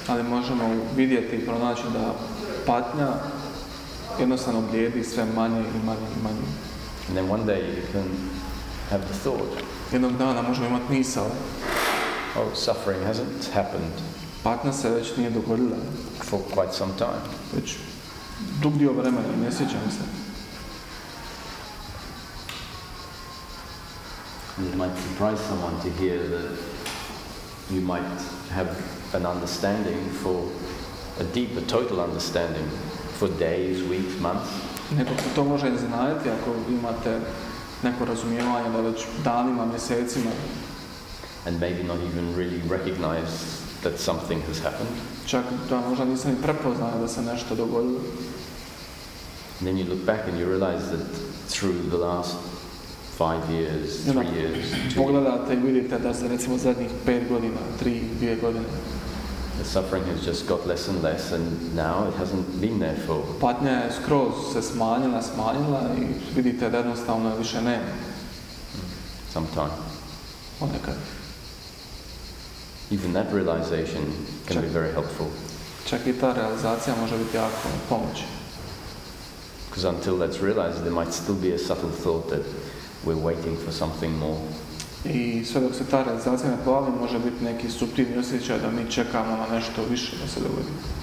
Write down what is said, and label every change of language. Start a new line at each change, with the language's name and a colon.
Croatian: Ali možemo vidjeti i pronaći da patnja jednostavno blijedi sve manje i manje i manje.
English: And then one day you can have the thought.
Croatian: Jednog dana možemo imati misao.
English: Oh, suffering hasn't happened.
Croatian: Patnja se već nije dogodila.
English: For quite some time.
Croatian: Već dug dio vremena, ne sjećam se.
English: It might surprise someone to hear that you might have an understanding for a deeper, total understanding for days, weeks, months.
Croatian: Nekog to može iznenaditi ako imate neko razumijevanje da već danima, mjesecima
English: and maybe not even really recognize that something has happened.
Croatian: Čak da možda nisam ni prepoznao da se nešto dogodilo.
English: And then you look back and you realize that through the last 5 years, 3 years, 2 years,
Croatian: pogledate i vidite da se recimo zadnjih 5 godina, 3, 2 godine,
English: the suffering has just got less and less, and now it hasn't been there for
Croatian: patnja je skroz se smanjila i vidite da jednostavno više nema.
English: some time.
Croatian: Ponekad.
English: Even that realization can be very helpful.
Croatian: Čak i ta realizacija može biti jako pomoć.
English: Because until that's realized, there might still be a subtle thought that we're waiting for something more.
Croatian: I sve dok se ta realizacija ne pojavi, može biti neki suptilni osjećaj da mi čekamo na nešto više da se dogodi.